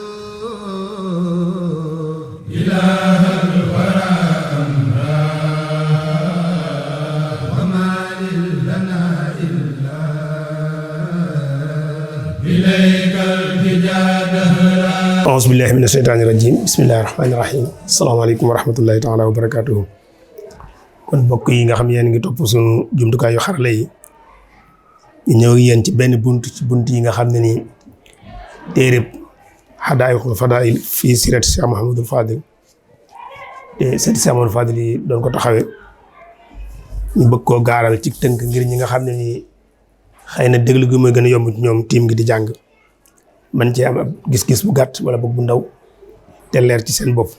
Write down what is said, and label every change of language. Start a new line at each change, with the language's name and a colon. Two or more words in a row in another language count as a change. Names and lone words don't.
Arabic: إله الورى أمرا وما لنا إلا إليك التجا دهرا أعوذ بالله من الشيطان الرجيم بسم الله الرحمن الرحيم السلام عليكم ورحمة الله تعالى وبركاته
Wolof: kon mbokk yi nga xam yéen ngi topp suñu jumtukaayu xarala yi ñu ñëw yéen ci benn bunt ci bunt yi nga xam ne nii téereb Hadaa'iqul Fadaa'il fii siirati Cheikh Mouhamadul Fadil te seeti Cheikh Mouhamadul Fadil yi doon ko taxawee ñu bëgg koo gaaral ci tënk ngir ñi nga xam ne nii xëy na déglu gi mooy gën a yomb ci ñoom tiim gi di jàng man cee am ab gis-gis bu gàtt wala boog bu ndaw te leer ci seen bopp.